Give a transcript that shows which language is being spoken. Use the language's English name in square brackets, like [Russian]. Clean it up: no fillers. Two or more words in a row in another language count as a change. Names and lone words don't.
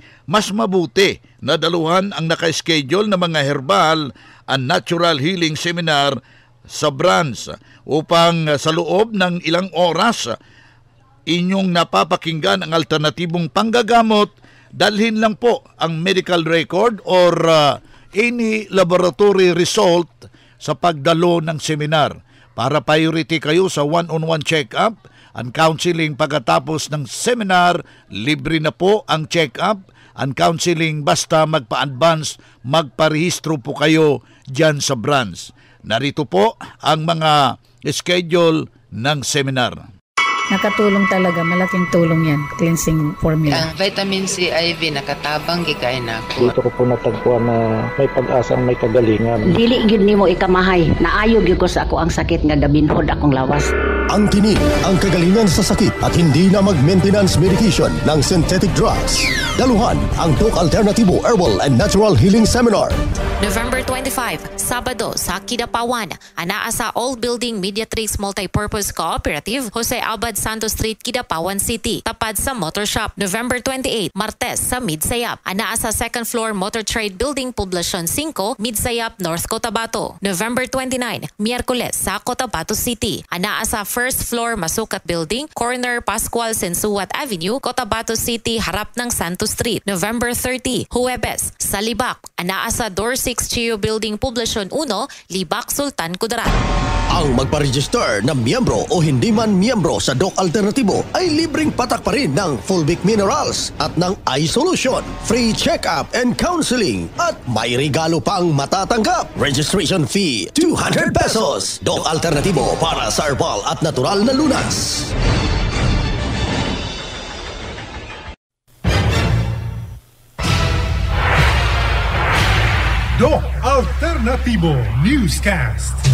[Filipino] Mas mabuti na daluhan ang naka-schedule na mga [English] herbal and natural healing seminar [Filipino] sa branch upang sa loob ng ilang oras inyong napapakinggan ang alternatibong panggagamot. Dalhin lang po ang [English] medical record [Filipino] or [English] any laboratory result [Filipino] sa pagdalo ng seminar para priority kayo sa [English] one-on-one check-up and counseling. [Filipino] Pagkatapos ng seminar, libre na po ang [English] check-up and counseling, [Filipino] basta magpa-advance, magparehistro po kayo dyan sa branch. Narito po ang mga schedule ng seminar. Nakatulong talaga, malaking tulong yan, [English] cleansing formula. [Cebuano] Ang vitamin C IV nakatabang gikay na ako. [Filipino] Dito ko po natagpuan na may pag-asang may kagalingan. [Cebuano] Dili gyud nimo ikamahay, naayo gyud ko sa ako ang sakit nga dabinhod akong lawas. [Filipino] Ang tinig, ang kagalingan sa sakit at hindi na mag- [English] maintenance medication [Filipino] ng [English] synthetic drugs. [Filipino] Daluhan ang Doc Alternatibo Herbal and Natural Healing Seminar. [Cebuano] November 25, Sabado sa Kidapawan, anaa sa All Building Mediatrix Multipurpose Cooperative, Jose Abad Santos Street, Kidapawan City, tapad sa Motor Shop. November 28, Martes sa Midsayap, anaa sa [English] second floor [Cebuano] Motor Trade Building, Poblacion 5, Midsayap, North Cotabato. November 29, Miyerkules sa Cotabato City, anaa sa [English] first floor [Cebuano] Masukat Building, corner Pascual Sensuat Avenue, Cotabato City, harap ng Santos Street. November 30, Huwebes sa Libak, anaa sa Door 6 Chio Building, Poblacion 1, Libak, Sultan Kudarat. [Filipino] Ang magpa-register na miyembro o hindi man miyembro sa Doc Alternatibo ay libreng patak pa rin ng Fulvic Minerals at ng iSolution, [English] free check-up and counseling [Filipino] at may regalo pang matatanggap. [English] Registration fee [Filipino] 200 pesos. Doc Alternatibo para sa herbal at natural na lunas. Doc Alternatibo Newscast.